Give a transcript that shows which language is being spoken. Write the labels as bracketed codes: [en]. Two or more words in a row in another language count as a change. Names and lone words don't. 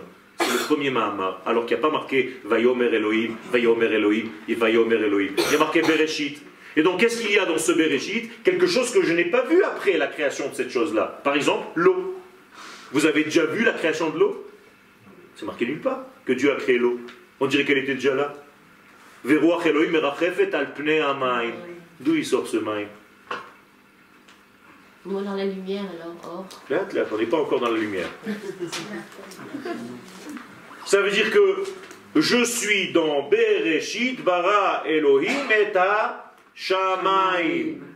[fr] C'est le premier Ma'amar. Alors qu'il n'y a pas marqué [he] ויאמר אלוהים, ויאמר אלוהים [fr] et [he] ויאמר אלוהים. [fr] Il y a marqué Bereshit. Et donc, qu'est-ce qu'il y a dans ce Bereshit? Quelque chose que je n'ai pas vu après la création de cette chose-là. Par exemple, l'eau. Vous avez déjà vu la création de l'eau? C'est marqué nulle part que Dieu a créé l'eau. On dirait qu'elle était déjà là. [he] ורוח אלוהים מרחפת על פני המים. [fr] D'où il sort ce maïm? Moi dans la lumière alors, or. Là, on n'est pas encore dans la lumière. Ça veut dire que je suis dans [he] בראשית, ברא אלוהים את השמים.